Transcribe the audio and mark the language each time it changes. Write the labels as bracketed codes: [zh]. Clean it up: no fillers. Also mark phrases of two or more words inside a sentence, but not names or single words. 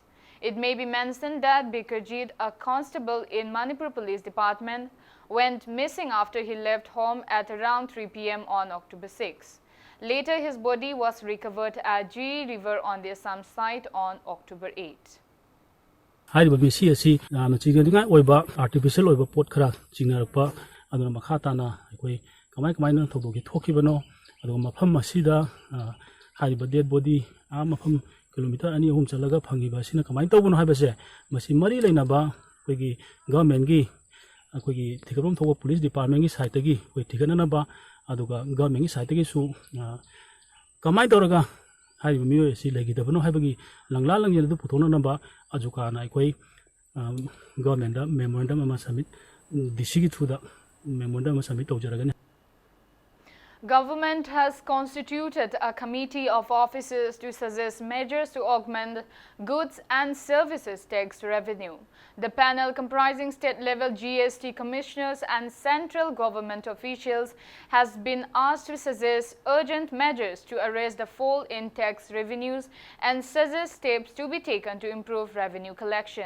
[en] It may be mentioned that Bikarjit, a constable in Manipur Police Department, went missing after he left home at around 3 p.m. on October 6. Later, his body was recovered at Jiri River on the Assam site on October 8. [mni] ꯍꯥꯏꯔꯤꯕ ꯃꯦꯁꯤ ꯑꯁꯤ ꯌꯥꯝꯅ ꯆꯤꯡꯅꯅꯤꯡꯉꯥꯏ ꯑꯣꯏꯕ ꯑꯥꯔꯇꯤꯐꯤꯁꯤꯌꯦꯜ ꯑꯣꯏꯕ ꯄꯣꯠ ꯈꯔ ꯆꯤꯡꯅꯔꯛꯄ ꯑꯗꯨꯅ ꯃꯈꯥ ꯇꯥꯅ ꯑꯩꯈꯣꯏ ꯀꯃꯥꯏꯅ ꯊꯧꯗꯣꯛꯁꯤ ꯊꯣꯛꯈꯤꯕꯅꯣ ꯑꯗꯨꯒ ꯃꯐꯝ ꯑꯁꯤꯗ ꯍꯥꯏꯔꯤꯕ [en] dead body [mni] ꯃꯐꯝ ꯀꯤꯂꯣꯃꯤꯇꯔ 2-3 ꯆꯠꯂꯒ ꯐꯪꯉꯤꯕ ꯑꯁꯤꯅ ꯀꯃꯥꯏꯅ ꯇꯧꯕꯅꯣ ꯍꯥꯏꯕꯁꯦ ꯃꯁꯤ ꯃꯔꯤ ꯂꯩꯅꯕ ꯑꯩꯈꯣꯏꯒꯤ ꯒꯚꯔꯟꯃꯦꯟꯠꯒꯤ ꯑꯩꯈꯣꯏꯒꯤ ꯊꯤꯒꯠꯐꯝ ꯊꯣꯛꯄ [en] police department [mni] ꯁꯥꯏꯠꯇꯒꯤ ꯑꯩꯈꯣꯏ ꯊꯤꯒꯠꯅꯅꯕ ꯑꯗꯨꯒ ꯒꯚꯔꯟꯃꯦꯟꯠꯒꯤ ꯁꯥꯏꯠꯇꯒꯤꯁꯨ ꯀꯃꯥꯏꯅ ꯇꯧꯔꯒ ꯍꯥꯏꯔꯤꯕ ꯃꯤꯑꯣꯏ ꯑꯁꯤ ꯂꯩꯈꯤꯗꯕꯅꯣ ꯍꯥꯏꯕꯒꯤ ꯂꯪꯂꯥ ꯂꯪꯖꯦꯜ ꯑꯗꯨ ꯄꯨꯊꯣꯛꯅꯅꯕ ꯑꯖꯨꯀꯥꯅ ꯑꯩꯈꯣꯏ ꯒꯚꯔꯟꯃꯦꯟꯠꯗ ꯃꯦꯃꯣꯔꯦꯟꯗꯝ ꯑꯃ ꯁꯕꯃꯤꯠ ꯗꯤꯁꯤꯒꯤ [en] through memorandum [mni] ꯑꯃ ꯁꯕꯃꯤꯠ ꯇꯧꯖꯔꯒꯅꯤ. [en] Government has constituted a committee of officers to suggest measures to augment goods and services tax revenue. The panel, comprising state-level GST commissioners and central government officials, has been asked to suggest urgent measures to arrest the fall in tax revenues and suggest steps to be taken to improve revenue collection.